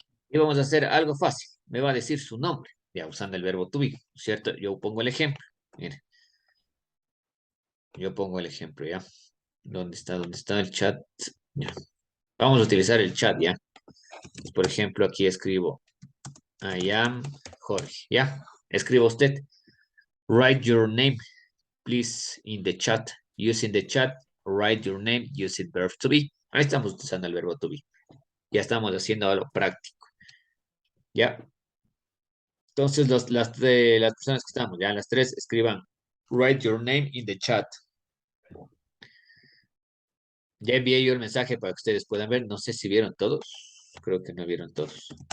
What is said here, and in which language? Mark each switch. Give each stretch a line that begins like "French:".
Spanish: Y vamos a hacer algo fácil. Me va a decir su nombre, ya, usando el verbo to be, ¿cierto? Yo pongo el ejemplo. Mire, yo pongo el ejemplo, ¿ya? ¿Dónde está? ¿Dónde está el chat? Ya. Vamos a utilizar el chat, ¿ya? Por ejemplo, aquí escribo
English: I am Jorge,
Spanish: ¿ya? Escriba usted.
English: Write your name, please, in the chat. Using the chat, write your name using verb to be.
Spanish: Ahí estamos usando el verbo to be. Ya estamos haciendo algo práctico. ¿Ya? Entonces, las personas que estamos, ya las tres, escriban
English: write your name in the chat.
Spanish: Ya envié yo el mensaje para que ustedes puedan ver. No sé si vieron todos. Creo que no vieron todos.